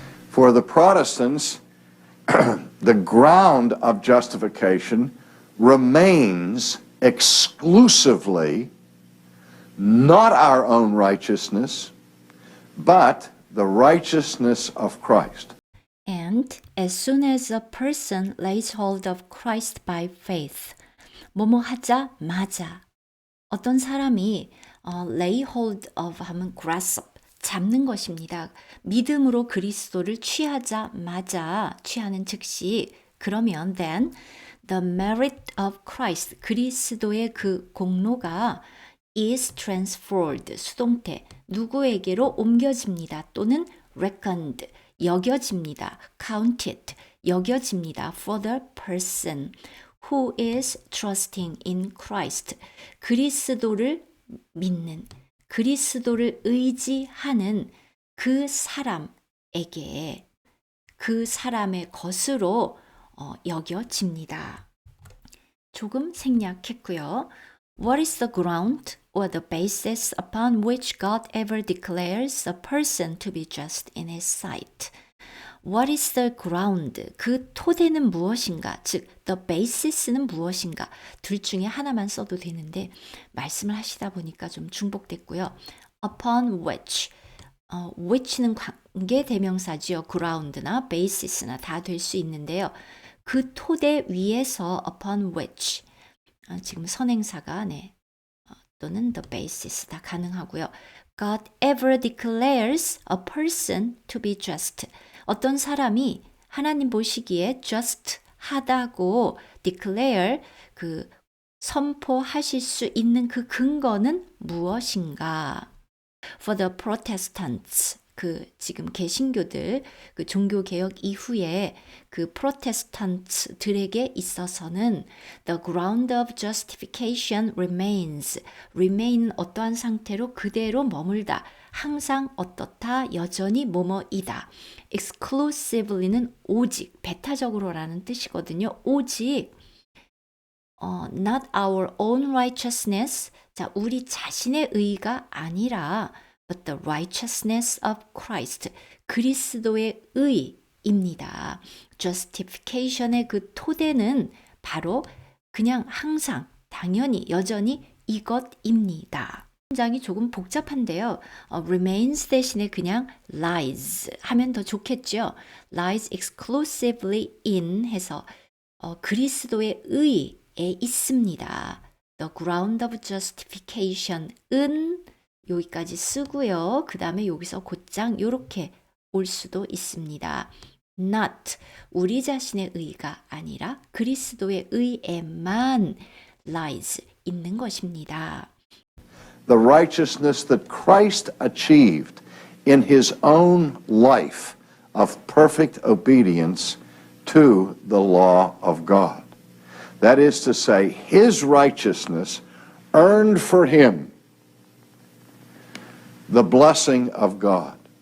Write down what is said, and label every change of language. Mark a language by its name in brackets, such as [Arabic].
[English] For the Protestants, the ground of justification remains exclusively not our own righteousness, but the righteousness of Christ. And as soon as a person lays hold of Christ by faith, [Korean] 뭐뭐 하자마자 어떤 사람이 [English] lay hold of 하면 grasp, [Korean] 잡는 것입니다. 믿음으로 그리스도를 취하자마자, 취하는 즉시, 그러면 [English] then the merit of Christ, [Korean] 그리스도의 그 공로가 [English] is transferred, [Korean] 수동태, 누구에게로 옮겨집니다. 또는 reckoned, 여겨집니다. counted, 여겨집니다. [English] for the person who is trusting in Christ, [Korean] 그리스도를 믿는, 그리스도를 의지하는 그 사람에게, 그 사람의 것으로 여겨집니다. 조금 생략했고요. [English] What is the ground or the basis upon which God ever declares a person to be just in his sight? What is the ground? [Korean] 그 토대는 무엇인가? 즉, the basis는 무엇인가? 둘 중에 하나만 써도 되는데 말씀을 하시다 보니까 좀 중복됐고요. Upon which, which는 관계 대명사지요. ground나 basis나 다 될 수 있는데요. 그 토대 위에서 upon which, 지금 선행사가 또는 the basis 다 가능하고요. [English] God ever declares a person to be just. [Korean] 어떤 사람이 하나님 보시기에 just 하다고 declare, 그 선포하실 수 있는 그 근거는 무엇인가? [English] For the Protestants, [Korean] 그 지금 개신교들, 그 종교개혁 이후에 그 프로테스탄트들에게 있어서는 [English] the ground of justification remains. [Korean] remain 어떠한 상태로 그대로 머물다. 항상 어떻다, 여전히 뭐뭐이다. exclusively는 오직, 배타적으로라는 뜻이거든요. 오직 [English] not our own righteousness, [Korean] 자, 우리 자신의 의가 아니라 [English] but the righteousness of Christ. [Korean] 그리스도의 의입니다. justification의 그 토대는 바로 그냥 항상 당연히 여전히 이것입니다. 문장이 조금 복잡한데요. remains 대신에 그냥 lies 하면 더 좋겠죠. lies exclusively in 해서 그리스도의 의에 있습니다. [English] The ground of justification [Korean] 은 여기까지 쓰고요. 그 다음에 여기서 곧장 이렇게 올 수도 있습니다. not 우리 자신의 의가 아니라 그리스도의 의에만 lies 있는 것입니다. [English] The righteousness that Christ achieved in his own life of perfect obedience to the law of God. That is to say, his righteousness earned for him the blessing of God.